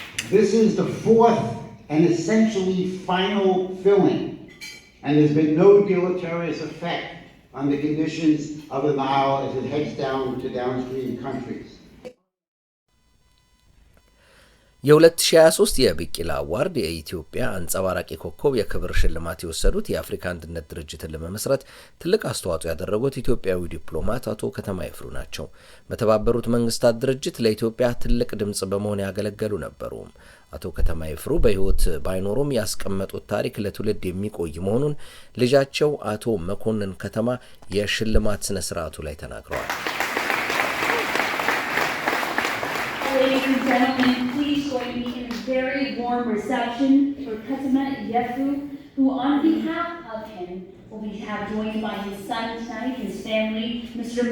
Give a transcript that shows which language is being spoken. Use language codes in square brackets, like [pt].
[en] This is the 4th and essentially final filling, and there's been no deleterious effect on the conditions of the Nile as it heads down to downstream countries. [am] የ2023 የቢቂላ አዋርድ የኢትዮጵያ አንጸባራቂ ኮከብ የክብር ሽልማት የወሰዱት የአፍሪካ አንድነት ድርጅትን ለመመስረት ትልቅ አስተዋጽኦ ያደረጉት ኢትዮጵያዊ ዲፕሎማት አቶ ከተማ ይፍሩ ናቸው። በተባበሩት መንግስታት ድርጅት ለኢትዮጵያ ትልቅ ድምጽ በመሆን ያገለገሉ ነበሩ። አቶ ከተማ ይፍሩ በህይወት ባይኖሩም ያስቀመጡት ታሪክ ለትውልድ የሚቆይ መሆኑን ልጃቸው አቶ መኮንን ከተማ የሽልማት ስነ ስርዓቱ ላይ ተናግረዋል። [en] Ladies and gentlemen, please join me in a very warm reception for Katama Yefu, who on behalf of him will be joined by his son tonight, his family, Mr.